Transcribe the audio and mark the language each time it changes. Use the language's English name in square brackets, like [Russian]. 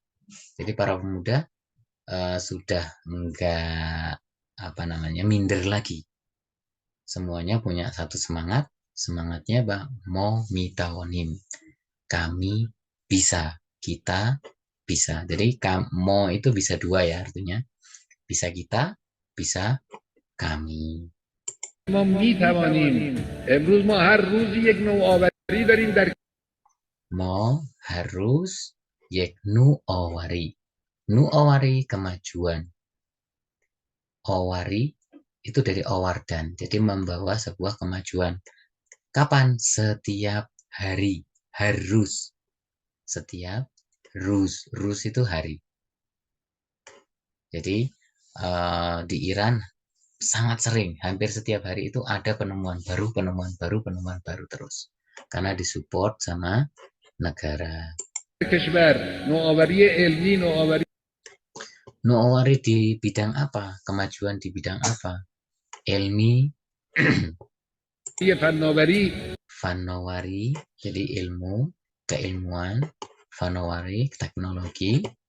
[Indonesian] Jadi para pemuda sudah enggak minder lagi. Semuanya punya satu semangat, semangatnya apa? [Persian] Mo mitawonim. [Indonesian] Kami bisa, kita bisa. Jadi mo itu bisa dua ya artinya. Bisa kita, bisa kami. [Persian] ما میتوانیم امروز ما هر روز یک نوآوری داریم در Mo harus yek nuawari. [Indonesian] Nuawari kemajuan. Owari itu dari owardan. Jadi membawa sebuah kemajuan. Kapan? Setiap hari. Harus. Setiap rus. Rus itu hari. Jadi di Iran sangat sering, hampir setiap hari itu ada penemuan baru terus. Karena disupport sama negara. [Persian] کشور نوآوری علمی نوآوری [Indonesian] Nuawari di bidang apa? Kemajuan di bidang apa? Ilmi, [Persian] فناوری [Indonesian] fanowari, jadi ilmu, keilmuan, fanowari, teknologi,